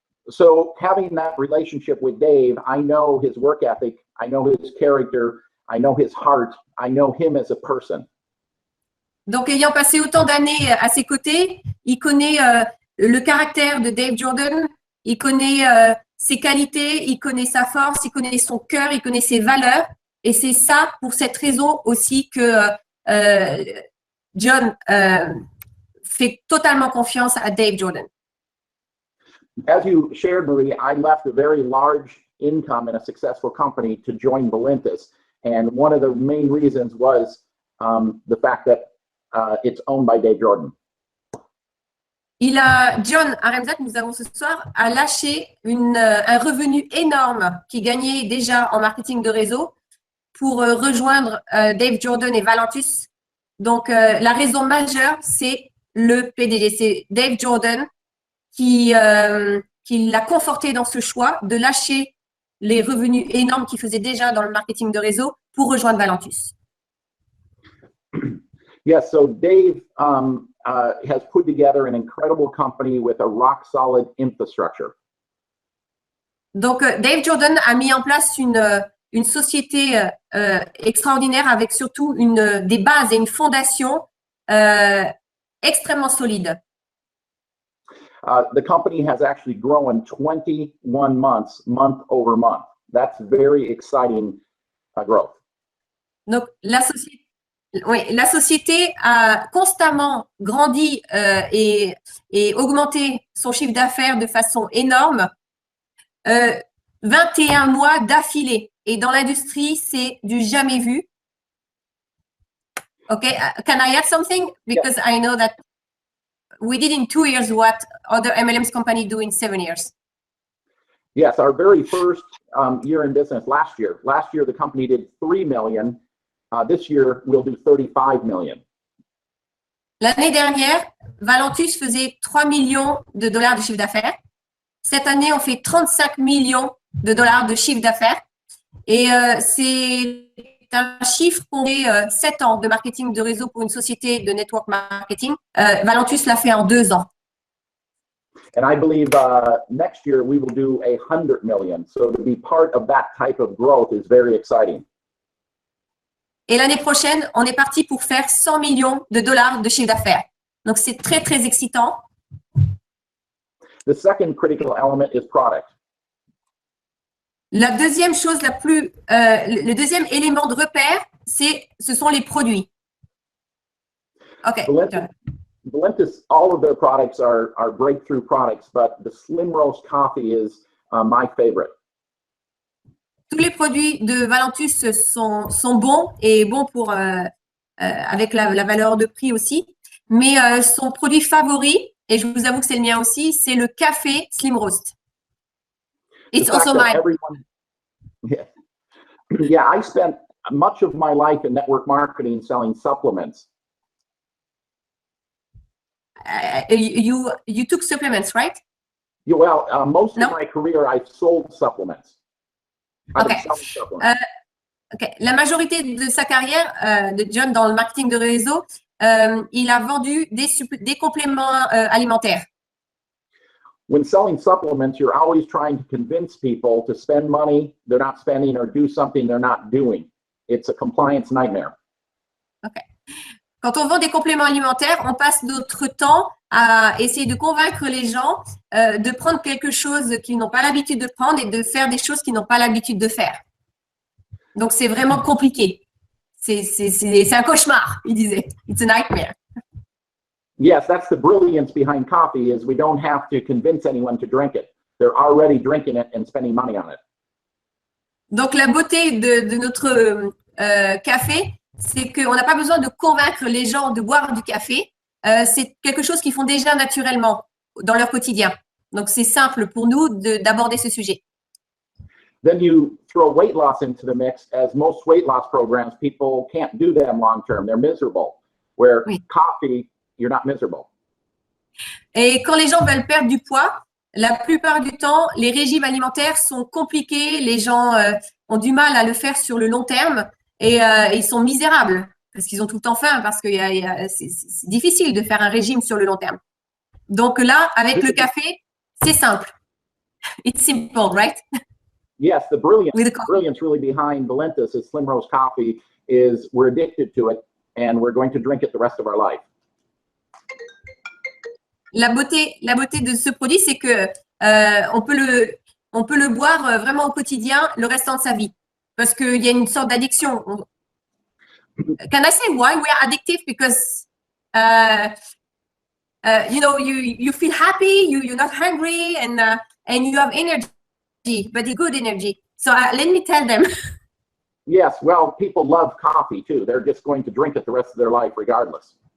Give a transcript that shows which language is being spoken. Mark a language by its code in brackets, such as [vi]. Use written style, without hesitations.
[en] So having that relationship with Dave, I know his work ethic, I know his character, I know his heart, I know him as a person. [fr] Donc, ayant passé autant d'années à ses côtés, il connaît le caractère de Dave Jordan, il connaît ses qualités, il connaît sa force, il connaît son cœur, il connaît ses valeurs. Et c'est ça, pour cette raison aussi, que John fait totalement confiance à Dave Jordan. [en] As you shared, Marie, I left a very large income in a successful company to join Valentis. And one of the main reasons was the fact that it's owned by Dave Jordan. [fr] John Aremzak, nous avons ce soir, a lâché un revenu énorme qu'il gagnait déjà en marketing de réseau pour rejoindre Dave Jordan et Valentus. Donc, la raison majeure, c'est le PDG, c'est Dave Jordan qui l'a conforté dans ce choix de lâcher les revenus énormes qu'il faisait déjà dans le marketing de réseau pour rejoindre Valentus. [en] Yes, so Dave has put together an incredible company with a rock-solid infrastructure. [fr] Donc, Dave Jordan a mis en place une société extraordinaire avec surtout des bases et une fondation extrêmement solide. [en] The company has actually grown 21 months, month over month. That's very exciting growth. [fr] Donc, la société a constamment grandi et augmenté son chiffre d'affaires de façon énorme, 21 mois d'affilée. Et dans l'industrie, c'est du jamais vu. [en] Okay, can I add something? Because I know that we did in 2 years what other MLMs company do in 7 years. Yes, our very first year in business last year. Last year, the company did 3 million. This year, we'll do 35 million. [fr] L'année dernière, Valentus faisait 3 millions de dollars de chiffre d'affaires. Cette année, on fait 35 millions de dollars de chiffre d'affaires. Et c'est un chiffre qu'on fait 7 ans de marketing de réseau pour une société de network marketing. Valentus l'a fait en 2 ans. [en] And I believe next year, we will do 100 million. So to be part of that type of growth is very exciting. [fr] Et l'année prochaine, on est parti pour faire 100 millions de dollars de chiffre d'affaires. Donc, c'est très, très excitant. [en] The second critical element is product. [fr] La deuxième chose le deuxième élément de repère, ce sont les produits. [en] OK. Valentis, all of their products are breakthrough products, but the Slim Roast coffee is my favorite. [fr] Tous les produits de Valentus sont bons et bons pour avec la valeur de prix aussi. Mais son produit favori, et je vous avoue que c'est le mien aussi, c'est le café Slim Roast. [en] It's also mine. Yeah, I spent much of my life in network marketing selling supplements. You took supplements, right? Well, most of my career, I've sold supplements. Okay. [fr] La majorité de sa carrière de John dans le marketing de réseau, il a vendu des compléments alimentaires. [en] When selling supplements, you're always trying to convince people to spend money they're not spending or do something they're not doing. It's a compliance nightmare. Okay. [fr] Quand on vend des compléments alimentaires, on passe notre temps à essayer de convaincre les gens de prendre quelque chose qu'ils n'ont pas l'habitude de prendre et de faire des choses qu'ils n'ont pas l'habitude de faire. Donc, c'est vraiment compliqué. C'est un cauchemar, il disait. [en] It's a nightmare. Yes, that's the brilliance behind coffee is we don't have to convince anyone to drink it. They're already drinking it and spending money on it. [fr] Donc, la beauté de notre café, c'est qu'on n'a pas besoin de convaincre les gens de boire du café. C'est quelque chose qu'ils font déjà naturellement dans leur quotidien. Donc, c'est simple pour nous d'aborder ce sujet. [en] Then you throw weight loss into the mix. As most weight loss programs, people can't do them long term. They're miserable. Where coffee, you're not miserable. [fr] Et quand les gens veulent perdre du poids, la plupart du temps, les régimes alimentaires sont compliqués. Les gens ont du mal à le faire sur le long terme et ils sont misérables parce qu'ils ont tout le temps faim parce que c'est difficile de faire un régime sur le long terme. Donc là, avec le café, c'est simple. [en] It's simple, right? Yes, the brilliance really behind Valentis is Slim Roast coffee is we're addicted to it and we're going to drink it the rest of our life. [fr] La beauté de ce produit, c'est que on peut le boire vraiment au quotidien le restant de sa vie parce qu'il y a une sorte d'addiction. [en] Can I say why we are addictive? Because you know, you feel happy, you're not hungry, and you have energy, but a good energy. So let me tell them. Yes, well, people love coffee too. They're just going to drink it the rest of their life regardless.